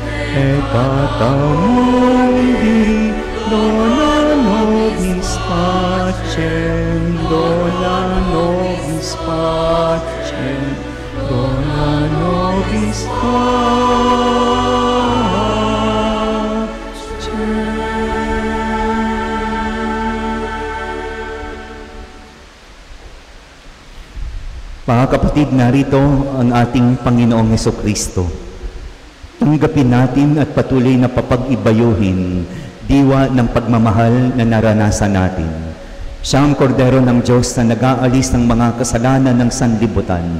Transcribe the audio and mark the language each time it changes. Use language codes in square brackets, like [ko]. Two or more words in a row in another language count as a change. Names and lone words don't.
[la] Ecatamundi, dona nobis pacem, dona nobis pacem, dona nobis pacem. [tl] Mga kapatid, narito ang ating Panginoong Hesukristo. Tanggapin natin at patuloy na papag-ibayuhin diwa ng pagmamahal na naranasan natin. Siya ang kordero ng Diyos na nag-aalis ng mga kasalanan ng sanlibutan.